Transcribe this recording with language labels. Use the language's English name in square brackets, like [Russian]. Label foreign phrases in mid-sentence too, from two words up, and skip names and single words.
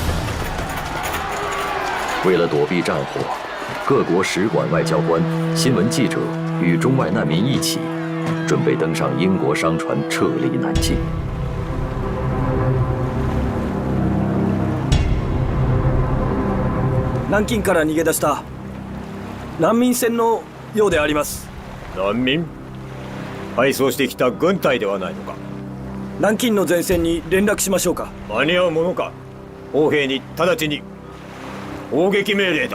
[Chinese] 为了躲避战火，各国使馆外交官、新闻记者与中外难民一起，准备登上英国商船撤离南京。 [Japanese] 南京から逃げ出した難民船のようであります。難民？配送してきた軍隊ではないのか。南京の前線に連絡しましょうか。間に合うものか。砲兵に直ちに砲撃命令だ。